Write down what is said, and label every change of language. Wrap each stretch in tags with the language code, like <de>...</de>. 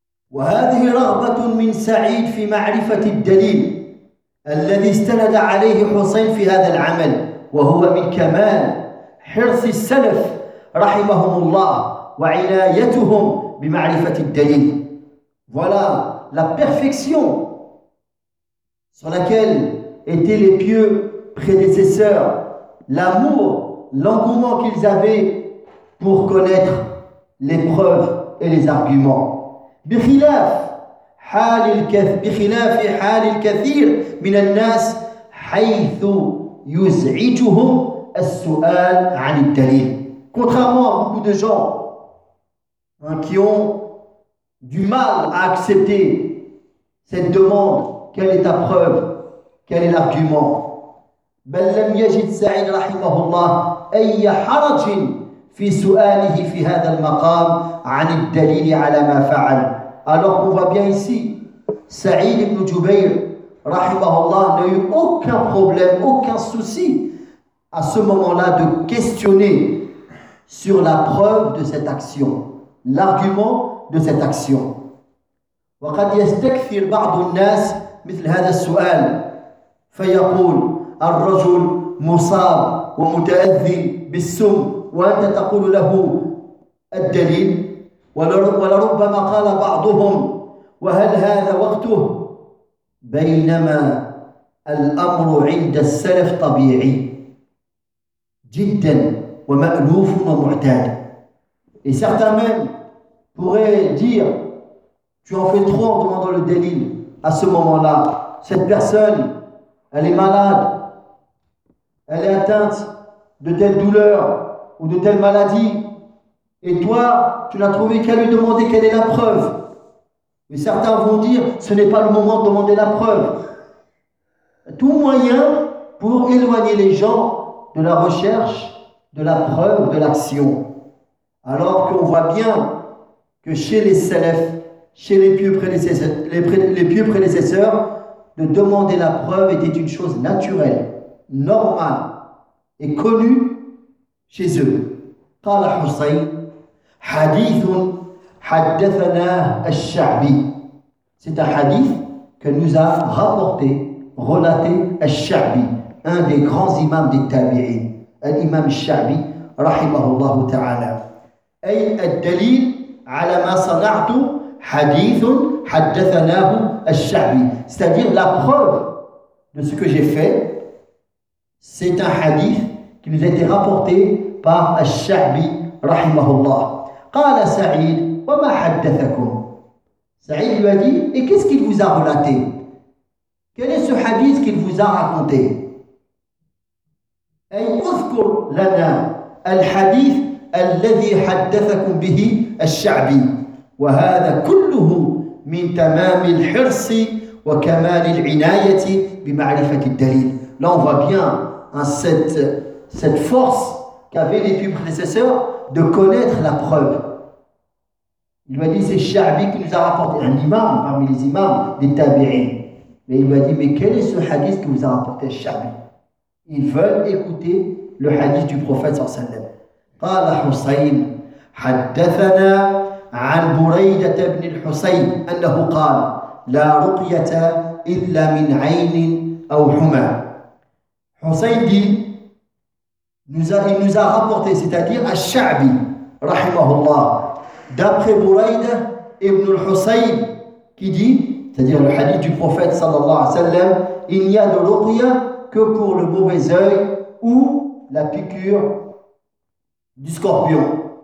<ar>وهذه رغبة من سعيد في معرفة الدليل الذي استند عليه حسين في هذا العمل وهو من كمال حرص السلف رحمهم الله وعنايتهم بمعرفة الدليل.</ar> <fr>Voilà la perfection sur laquelle étaient les pieux prédécesseurs, l'amour, l'engouement qu'ils avaient pour connaître les preuves et les arguments.</fr> <ar>بخلاف حال الكثير بخلاف حال الكثير من الناس حيث يزعجهم السؤال عن الدليل.</ar> <fr>Contrairement à beaucoup de gens qui ont du mal à accepter cette demande, quelle est ta preuve, quel est l'argument.</fr> <ar>بل لم يجد سعيد رحمه الله أي حرج في سؤاله في هذا المقام عن الدليل على ما فعل.</ar> <fr>Alors qu'on voit bien ici, Saïd ibn Jubayr, rahimahullah, n'a eu aucun problème, aucun souci à ce moment-là de questionner sur la preuve de cette action, l'argument de cette action.</fr> <ar>وَقَدْ يَسْتَكْثِرْ بَعْضُ النَّاسِ مِثْلْ هَذَا السُّؤَالِ فَيَقُولُ الرَّجُلْ مُصَابْ وَمُتَأَذِّي بِالسُّمْ وَأَنْتَ تَقُولُ لَهُ الدَّلِيلِ ولربما قال بعضهم وهل هذا وقته بينما الأمر عند السلف طبيعي جدا ومألوف ومعتاد.</ar> <fr>Et certains même pourraient dire, tu en fais trop en demandant le délit à ce moment-là. Cette personne, elle est malade, elle est atteinte de telle douleur ou de telle maladie. Et toi, tu n'as trouvé qu'à lui demander quelle est la preuve. Mais certains vont dire, ce n'est pas le moment de demander la preuve. Tout moyen pour éloigner les gens de la recherche, de la preuve, de l'action. Alors qu'on voit bien que chez les salafs, chez les pieux prédécesseurs, de demander la preuve était une chose naturelle, normale et connue chez eux.</fr> <ar>قال حسين حديث حدثنا الشعبي.</ar> <fr>C'est un hadith que nous a rapporté, relaté الشعبي, un des grands imams des tabi'in, l'imam الشعبي</fr> <ar>رحمه الله تعالى. أي الدليل على ما صنعت حديث حدثناه الشعبي.</ar> <fr>C'est-à-dire la preuve de ce que j'ai fait, c'est un hadith qui nous a été rapporté par الشعبي</fr> <ar>رحمه الله. قال سعيد وما حدثكم.</ar> <fr>سعيد lui a dit, et qu'est-ce qu'il vous a relaté? Quel est ce hadith qu'il vous a raconté?</fr> <ar>أي اذكر لنا الحديث الذي حدثكم به الشعبي وهذا كله من تمام الحرص وكمال العناية بمعرفة الدليل.</ar> <fr>Là on voit bien cette force qu'avaient les pieux prédécesseurs de connaître la preuve. Il m'a dit, c'est Sha'bi qui nous a rapporté, un imam parmi les imams des tabi'in. Mais il m'a dit, mais quel est ce hadith qui vous a rapporté Sha'bi? Ils veulent écouter le hadith du prophète sallallahu alayhi wa sallam.</fr> <ar>قال حسين حدثنا عن بريدة بن الحسين أنه قال لا رقية إلا من عين أو حمى.</ar> <fr>حسين dit, il nous a rapporté, c'est-à-dire à Sha'bi, rahimahullah, d'après Buraïda ibn al-Husayn, qui dit, c'est-à-dire le hadith du prophète sallallahu alayhi wa sallam, il n'y a de ruqya que pour le mauvais œil ou la piqûre du scorpion.</fr>